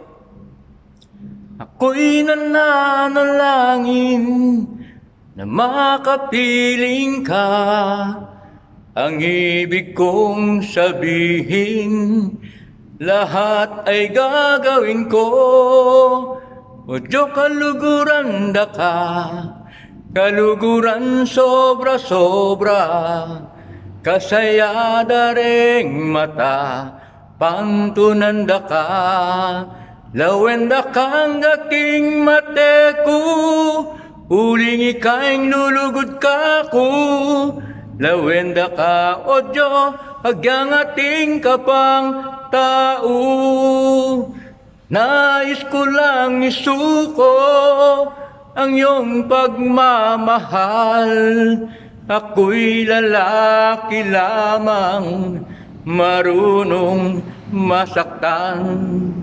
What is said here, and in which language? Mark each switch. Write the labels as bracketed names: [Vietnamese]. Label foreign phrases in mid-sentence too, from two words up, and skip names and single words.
[Filipino] Ako'y nananalangin na makapiling ka. Ang ibig kong sabihin, lahat ay gagawin ko. [Pampanga] O Diyo kaluguran da ka, kaluguran sobra-sobra, kasaya daring mata, pantunan da ka, lawen da kang aking mateku, uling ikaing lulugod ka ko, lawen da ka, o Diyo, agyang ating kapang tao. [Filipino] Nais ko lang isuko ang iyong pagmamahal. Ako'y lalaki lamang, marunong masaktan.